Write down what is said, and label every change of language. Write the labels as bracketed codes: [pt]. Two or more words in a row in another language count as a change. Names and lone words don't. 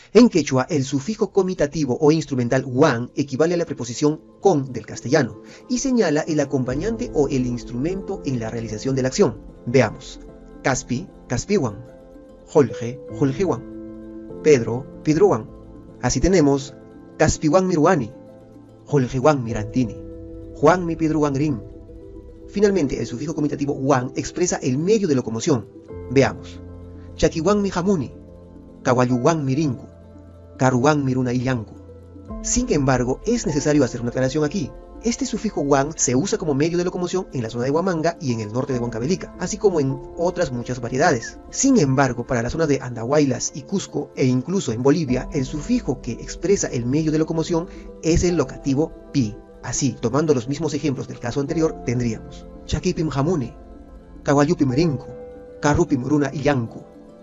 [es] En quechua, el sufijo comitativo o instrumental wan equivale a la preposición con del castellano y señala el acompañante o el instrumento en la realización de la acción. Veamos. [qu] Caspi, caspiwan. Jorge, jorgewan. Pedro, pedrowan. [es] Así tenemos [qu] caspiwan miruani, jorgewan mirantini, Juan mi pedrowan rin. [es] Finalmente, el sufijo comitativo wan expresa el medio de locomoción. Veamos. [qu] Chaquiwan mi jamuni, kawayuwan mirinku, karuwan miruna illanku. [es] Sin embargo, es necesario hacer una aclaración aquí. Este sufijo wan se usa como medio de locomoción en la zona de Huamanga y en el norte de Huancavelica, así como en otras muchas variedades. Sin embargo, para las zonas de Andahuaylas y Cusco, e incluso en Bolivia, el sufijo que expresa el medio de locomoción es el locativo pi. Así, tomando los mismos ejemplos del caso anterior, tendríamos [qu] Chakipim jamuni, Kawayupim rinku, Karupim runa illanku,